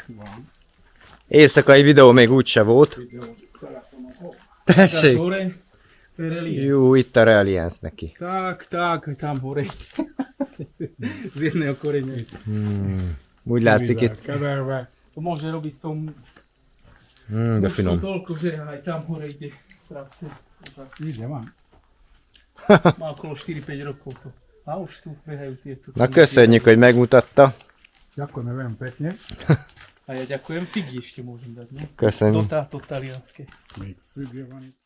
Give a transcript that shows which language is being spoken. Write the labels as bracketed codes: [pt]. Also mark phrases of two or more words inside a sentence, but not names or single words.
[hu] Éjszakai videó még úgyse volt. Tessék! Jó, itt a Reliance neki. [sk] Tak, tam hore. Z jedného koreňa. [hu] Úgy látszik itt. keverve. [sk] To môže robiť s tou [hu] De finom. [sk] toľko, že aj tam hore ide srapce. [hu] Ide van. [sk] Má okolo 4-5 rokov to. A už tu behajú tieto. [hu] Na köszönjük, hogy megmutatta. [sk] Ďakujem pekne. A ja ďakujem. Figy ešte môžem dať, ne? [hu] Köszönjük. [sk] To talianské. [hu] Még függő van itt.